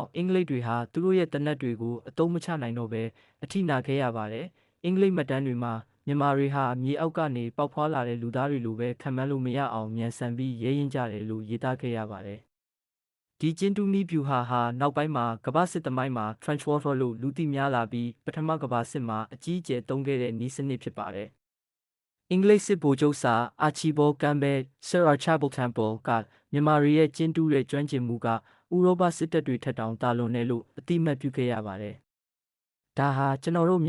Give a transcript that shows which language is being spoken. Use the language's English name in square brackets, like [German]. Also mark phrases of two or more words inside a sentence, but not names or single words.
[Burmese] အင်္ဂလိပ်တွေဟာသူတို့ရဲ့တနက်တွေကိုအသုံးမချနိုင်တော့ဘဲအထိနာခဲ့ရပါတယ်အင်္ဂလိပ်မှတ်တမ်းတွေမှာမြန်မာတွေဟာမြေအောက်ကနေပေါက်ဖွာလာတဲ့လူသားတွေလိုပဲခံမှန်းလို့မရအောင်မြန်ဆန်ပြီးရဲရင်ကြတယ်လို့ရေးသားခဲ့ရပါတယ်ဒီကျင်းတူးန ည်းဗျူဟာနောက်ပိုင်းမှာကမ္ဘာစစ်သမိုင်းမှာ [English] trench warfare [Burmese] လို့လူသိများလာပြီးပထမကမ္ဘာစစ်မှာအကြီးအကျယ်သုံးခဲ့တဲ့နည်းစနစ်ဖြစ်ပါတယ်အင်္ဂလိပ်စစ်ဗိုလ်ချုပ်စာအာချီဘောကမ်ဘဲ Sir Archibald Campbell ကမြန်မာတွေရဲ့ကျင်းတူးတဲ့ကျွမ်းကျင်မှုကဥရောပစစ်တပ်တွေထက်တောင်တာလွန်တယ်လို့အတိအမှတ်ပြုခဲ့ရပါတယ်ဒါဟာကျွန်တော်တို့